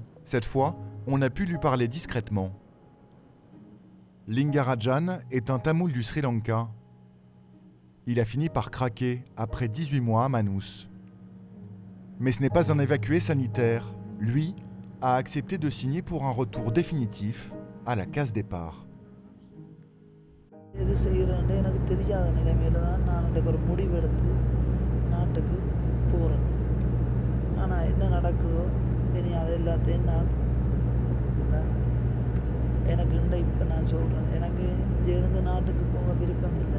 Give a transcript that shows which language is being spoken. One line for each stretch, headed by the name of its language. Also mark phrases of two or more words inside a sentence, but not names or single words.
French: Cette fois, on a pu lui parler discrètement. Lingarajan est un tamoul du Sri Lanka. Il a fini par craquer après 18 mois à Manus. Mais ce n'est pas un évacué sanitaire. Lui a accepté de signer pour un retour définitif à la case départ.
Tamil: எது செய்கிறேன்னு எனக்கு தெரியாத நிலைமையில தான் நான் ஒரு முடிவெடுத்து நாட்டுக்கு போகிறேன். ஆனால் என்ன நடக்குதோ இனி அது எல்லாத்தையும் நான் எனக்கு இப்போ நான் சொல்கிறேன், எனக்கு இங்கே இருந்து நாட்டுக்கு போக விருப்பம் இல்லை.